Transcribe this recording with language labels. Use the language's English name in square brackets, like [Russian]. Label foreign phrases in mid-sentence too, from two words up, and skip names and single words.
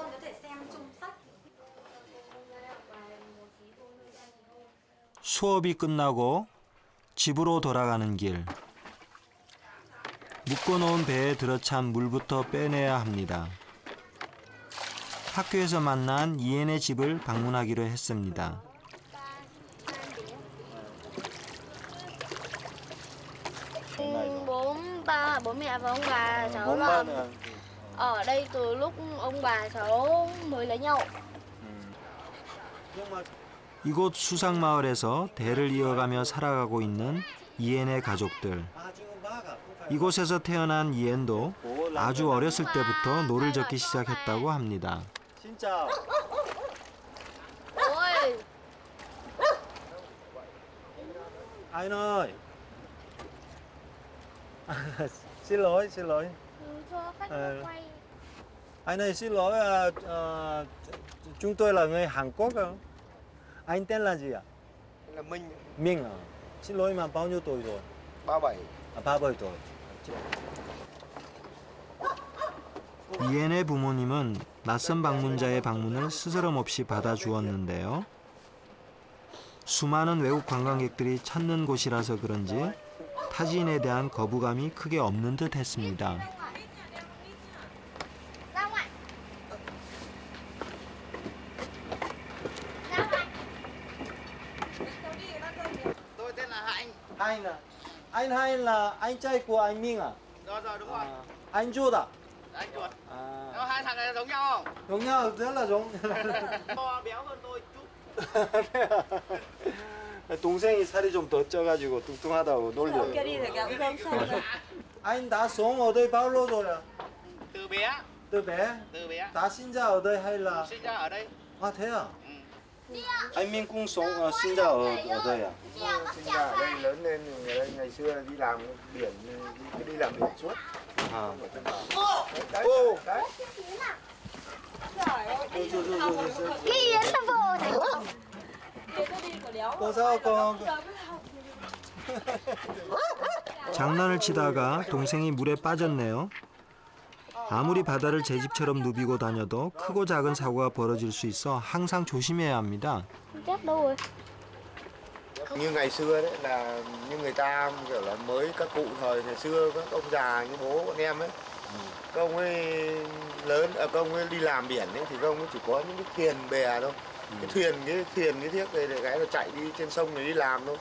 [Korean] 수업이 끝나고 집으로 돌아가는 길. 묶어놓은 배에 들어찬 물부터 빼내야 합니다. 학교에서 만난 이엔의 집을 방문하기로 했습니다. [Vietnamese] Bố mẹ và ông bà cháu là ở đây từ lúc ông bà cháu mới lấy nhau. [Korean] 이곳 수상마을에서 대를 이어가며 살아가고 있는 이엔의 가족들. 이곳에서 태어난 이엔도 아주 어렸을 때부터 노를 젓기 시작했다고 합니다. 진짜. [Vietnamese] Ôi, Anh ơi. Xin lỗi, xin lỗi. cho khách Ờ. quay. Anh ơi xin lỗi, chúng tôi là người Hàn Quốc. Anh tên là gì ạ? Là Minh, Minh à? Xin lỗi mà bao nhiêu tuổi rồi? 37. 37 tuổi. [Korean] 이엔의 부모님은 낯선 방문자의 방문을 스스럼 없이 받아주었는데요. 수많은 외국 관광객들이 찾는 곳이라서 그런지 타지인에 대한 거부감이 크게 없는 듯 했습니다. [Vietnamese] Ra ngoài. Ra ngoài. Tôi tên là Hạnh. Anh à? Anh hay là anh trai của anh Minh à? Rồi đúng rồi. Anh Chuột à? Anh chuột. À. Nó hai thằng này giống nhau không? Giống nhau, rất là giống. To béo hơn tôi chút. [Korean] 동생이 살이 좀 더 쪄가지고 뚱뚱하다고 놀려요. [Vietnamese] Kia đi rồi kìa, không sao. Anh đã sống ở đây bao lâu rồi ạ? Từ bé. Từ bé? Từ bé. Đã sinh ra ở đây hay là? Sinh ra ở đây. À thế à? Ừ. Anh Minh cũng sống sinh ra ở đây à? Sinh ra ở đây lớn lên người đây ngày xưa đi làm biển đi làm biển suốt. À. Đấy, Ô. đấy. Cái Yến là vợ đấy. Có sao con? [Korean] 장난을 치다가 동생이 물에 빠졌네요. 아무리 바다를 제 집처럼 누비고 다녀도 크고 작은 사고가 벌어질 수 있어 항상 조심해야 합니다. [Vietnamese] Chết đâu rồi? Như ngày xưa đấy là như người ta kiểu là mới các cụ thời ngày xưa các ông già như bố bọn em ấy, các ông ấy lớn các ông ấy đi làm biển ấy thì các ông ấy chỉ có những cái thuyền bè thôi. Cái thuyền cái thiết này để cái là chạy đi trên sông này đi làm thôi.